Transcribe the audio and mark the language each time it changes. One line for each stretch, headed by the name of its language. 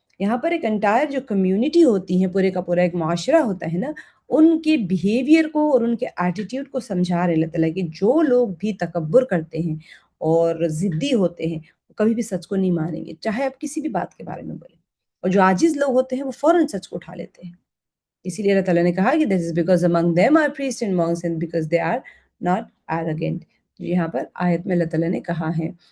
Urdu: یہاں پر ایک انٹائر جو کمیونٹی ہوتی ہے، پورے کا پورا ایک معاشرہ ہوتا ہے نا، ان کے بیہیویئر کو اور ان کے ایٹیٹیوڈ کو سمجھا رہے ہیں اللہ تعالیٰ کہ جو لوگ بھی تکبر کرتے ہیں اور ضدی ہوتے ہیں، وہ کبھی بھی سچ کو نہیں مانیں گے، چاہے آپ کسی بھی بات کے بارے میں بولیں. اور جو عاجز لوگ ہوتے ہیں وہ فوراً سچ کو اٹھا لیتے ہیں. اسی لیے اللہ تعالیٰ نے کہا کہ
English: this is because among them are priests and monks and because they are not arrogant.
Urdu: یہاں پر آیت میں اللہ تعالیٰ نے کہا ہے.